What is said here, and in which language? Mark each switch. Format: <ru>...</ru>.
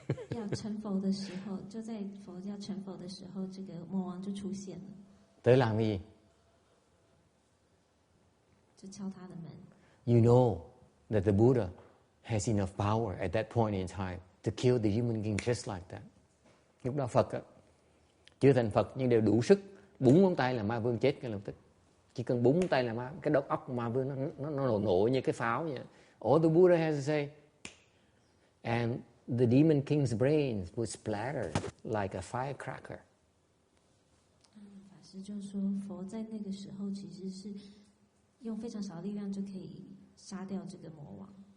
<zh>要成佛的时候，就在佛要成佛的时候，这个魔王就出现了。</zh> <vi>Tới làm cái gì?</vi> <zh>就敲他的门。</zh> <en>You know that the Buddha has enough power at that point in time to kill the Demon King just like that.</en> <vi>Lúc đó Phật á, chưa thành Phật nhưng đều đủ sức búng ngón tay là ma vương chết ngay lập tức. Chỉ cần búng ngón tay là cái đầu óc ma vương nó nổ như cái pháo vậy.</vi> <en>All the Buddha has to say, and the demon king's brains would splatter like a firecracker.</en> <zh>法师就说，佛在那个时候其实是用非常少的力量就可以杀掉这个魔王。</zh>